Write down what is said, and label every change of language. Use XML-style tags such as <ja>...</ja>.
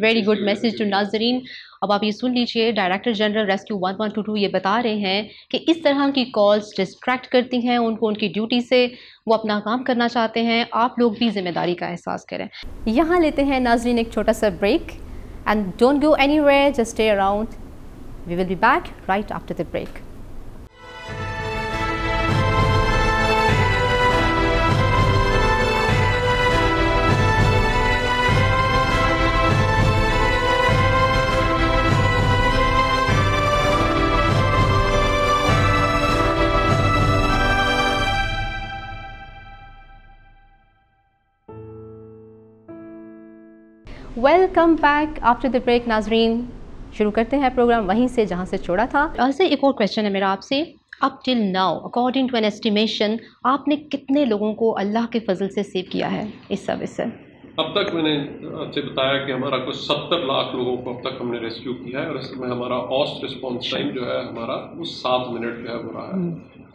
<en>very good message to</en> <hi>नाज़रीन। अब आप ये सुन लीजिए, डायरेक्टर जनरल रेस्क्यू 1122 ये बता रहे हैं कि इस तरह की कॉल्स डिस्ट्रैक्ट करती हैं उनको उनकी ड्यूटी से, वो अपना काम करना चाहते हैं। आप लोग भी जिम्मेदारी का एहसास करें। यहाँ लेते हैं नाज़रीन एक छोटा सा break,</hi> <en>And don't go anywhere, just stay around. We will be back right after the break. Welcome back after the break,</en> <hi>नाज़रीन। शुरू करते हैं प्रोग्राम वहीं से जहां से छोड़ा था। ऐसे एक और क्वेश्चन है मेरा आपसे,</hi> <en>up till now according to an estimation</en> <hi>आपने कितने लोगों को अल्लाह के फजल से सेव किया है इस सर्विस से? अब तक मैंने आपसे बताया कि हमारा कुछ 70 लाख लोगों को अब तक हमने रेस्क्यू किया है, और इसमें हमारा औसत रिस्पॉन्स टाइम जो है हमारा वो 7 मिनट जो है वो रहा है।</hi>